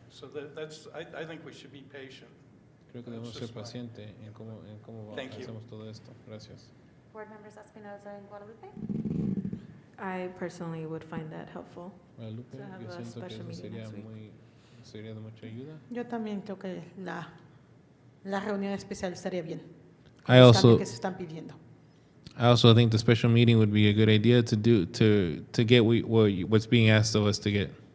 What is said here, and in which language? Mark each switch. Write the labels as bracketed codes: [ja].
[en] So I think we should be patient. Thank you. Board members Espinoza and Guadalupe? I personally would find that helpful to have a special meeting next week. [es] Yo también creo que la reunión especial estaría bien. [en] I [es] Los [en] also [es] cambios que se están pidiendo. [en] think the special meeting would be a good idea to do to get what's being asked of us to get.